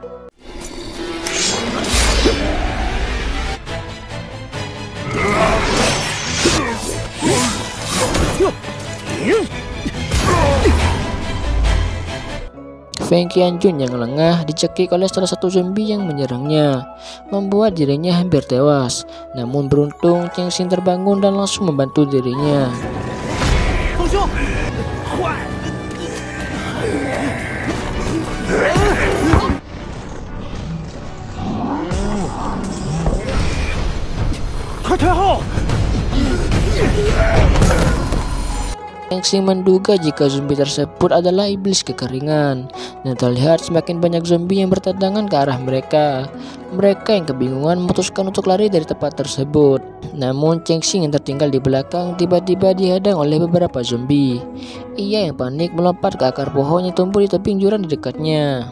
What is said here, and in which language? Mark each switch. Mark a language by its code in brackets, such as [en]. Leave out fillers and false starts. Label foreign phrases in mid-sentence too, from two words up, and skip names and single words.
[id] Feng Qianjun yang lengah dicekik oleh salah satu zombie yang menyerangnya, membuat dirinya hampir tewas. Namun beruntung Cheng Xing terbangun dan langsung membantu dirinya. [zh] 风兄，坏！快退后！ [id] Cheng Xing menduga jika zombie tersebut adalah iblis kekeringan, dan terlihat semakin banyak zombie yang berdatangan ke arah mereka. Mereka yang kebingungan memutuskan untuk lari dari tempat tersebut. Namun Cheng Xing yang tertinggal di belakang tiba-tiba dihadang oleh beberapa zombie. Ia yang panik melompat ke akar pohon yang tumbuh di tebing jurang di dekatnya.